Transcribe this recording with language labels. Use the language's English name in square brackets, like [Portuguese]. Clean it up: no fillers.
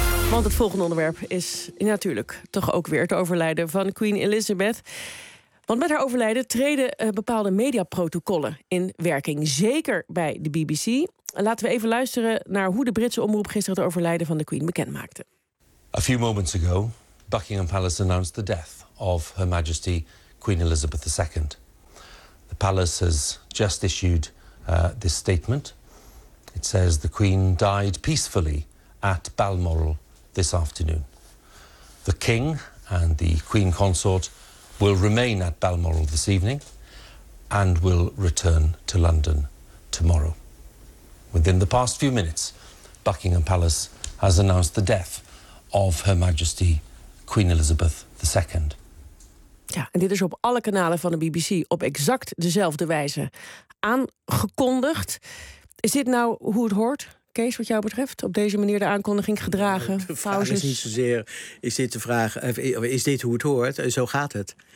[Dutch] Want het volgende onderwerp is natuurlijk toch ook weer het overlijden van Queen Elizabeth. Want met haar overlijden treden bepaalde mediaprotocollen in werking. Zeker bij de BBC. Laten we even luisteren naar hoe de Britse omroep gisteren het overlijden van de Queen bekend maakte. [English] A few moments ago, Buckingham Palace announced the death of Her Majesty Queen Elizabeth II. The palace has just issued this statement. It says the Queen died peacefully at Balmoral this afternoon. The King and the Queen Consort will remain at Balmoral this evening and will return to London tomorrow. Within the past few minutes, Buckingham Palace has announced the death of Her Majesty Queen Elizabeth II. [Dutch] Ja, en dit is op alle kanalen van de BBC op exact dezelfde wijze aangekondigd. Is dit nou hoe het hoort, Kees, wat jou betreft? Op deze manier de aankondiging gedragen? De vraag is niet zozeer, is dit hoe het hoort? Zo gaat het.